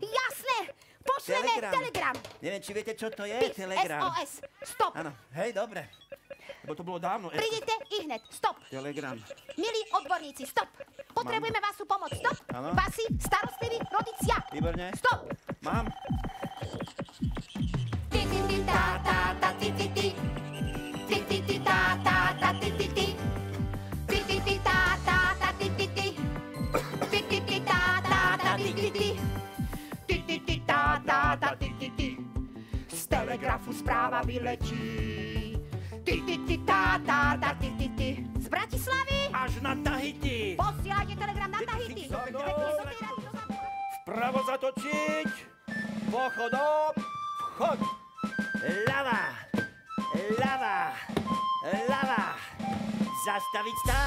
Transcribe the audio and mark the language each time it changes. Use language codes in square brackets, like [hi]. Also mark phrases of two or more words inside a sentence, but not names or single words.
[sk] Jasné! Pošleme telegram. Neviem, či viete, čo to je telegram. SOS. Stop. Áno, hej, dobre. Bo to bolo dávno. Prídete i hned. Stop. Telegram. Milí odborníci, stop. Potrebujeme vašu pomoc. Stop. Áno. Vasi starostliví rodičia. Výborne. Stop. Mám. Ti ti ti ta ta ta ti ti ti. Ti ti ti ta ta ta ti ti ti. Ti ti ti ta ta ta ti ti ti. Ti ti ti ta ta ta ti ti ti. Ti ti ti ta ta ta ti ti ti. Z telegrafu správa vyletí. Ti ti ti ta ta ta ti ti ti. Z Bratislavy Až na Tahiti. posielajte telegram na Tahiti. Vpravo zatočiť. Pochodom. Vchod. Ľava. Ľava. Ľava. Zastaviť stáť.